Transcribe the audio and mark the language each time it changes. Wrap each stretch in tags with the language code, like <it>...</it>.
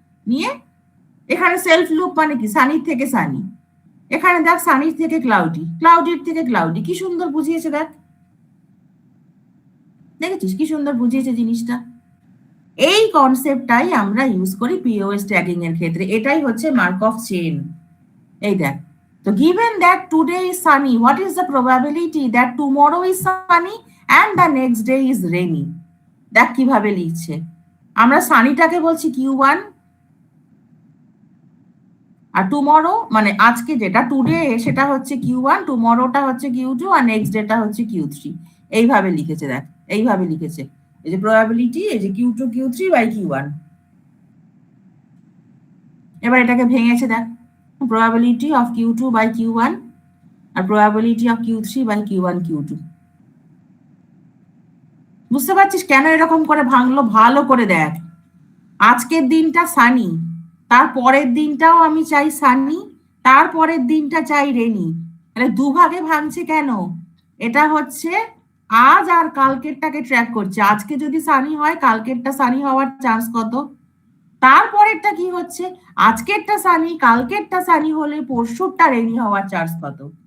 <bn>নিয়ে এখানে self loop মানে কি, সানির থেকে সানি, এখানে দেখ সানির থেকে ক্লাউডি, ক্লাউডির থেকে ক্লাউডি, কি সুন্দর বুঝিয়েছে দেখ, দেখেছিস কি সুন্দর বুঝিয়েছে জিনিসটা। এই কনসেপ্টটাই আমরা ইউজ করি পিওএস ট্যাগিং এর ক্ষেত্রে, এটাই হচ্ছে মার্কভ চেন। এই দেখ, তো</bn> <en>given that today is sunny, what is the probability that tomorrow is sunny and the next day is rainy?</en> <bn>দেখ কিভাবে লিখছে, আমরা সানিটাকে বলছি Q1, আর টুমরো মানে আজকে যেটা টুডে সেটা হচ্ছে Q1, টুমরোটা হচ্ছে Q2, আর নেক্সট ডেটা হচ্ছে Q3। এইভাবে লিখেছে দেখ, এইভাবে লিখেছে, এই যে প্রবাবিলিটি, এই যে Q2 Q3 বাই Q1। এবার এটাকে ভেঙেছে দেখ,</bn> <en>probability of Q2 by Q1</en> <bn>আর</bn> <en>probability of Q3 by Q1 Q2।</en> <bn>বুঝতে পারছিস কেন এরকম করে ভাঙলো, ভালো করে দেখ, আজকের দিনটা সানি, তার পরের দিনটাও আমি চাই সানি, তার পরের দিনটা চাই রেনি, তাহলে দুভাগে ভাঙছে কেন, এটা হচ্ছে আজ আর কালকেরটাকে ট্র্যাক করছে, আজকে যদি সানি হয় কালকেরটা সানি হওয়ার চান্স কত, তারপরেরটা কি হচ্ছে, আজকেরটা সানি কালকেরটা সানি হলে পরশুরটা রেনি হওয়ার চান্স কত।</bn>